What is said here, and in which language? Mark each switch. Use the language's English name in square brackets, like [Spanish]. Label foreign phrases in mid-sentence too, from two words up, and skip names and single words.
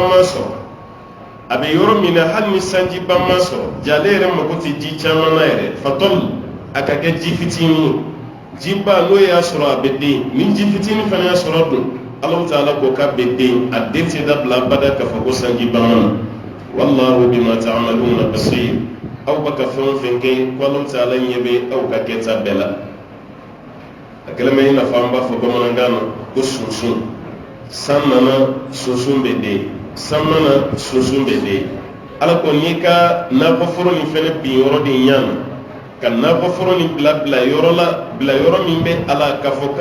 [Bambara] ma sɔrɔ a bɛ yɔrɔ min na hali ni sanjiba ma sɔrɔ jale yɛrɛ mago tɛ ji caman na yɛrɛ fatɔl a ka kɛ ji fitinin jiba n'o y'a sɔrɔ a bɛ den ni ji fitinin fana y'a sɔrɔ dun ala ta'ala ko k'a bɛ den a den tɛ dabila abada k'a fɔ ko sanjiba ma na [Arabic] والله بما تعملون بصير [Bambara] aw bɛ ka fɛn o fɛn kɛ ko ala ta'ala ɲɛ bɛ aw ka kɛta bɛɛ la a kɛlen bɛ i n'a fɔ an b'a fɔ bamanankan na ko sunsun san nana sunsun bɛ den san mana sunsun bɛ den ala ko n'i ka nakɔ foro nin fɛnɛ bin yɔrɔ de ɲana ka nakɔ foro nin bila yɔrɔ la bila yɔrɔ min bɛ ala k'a fɔ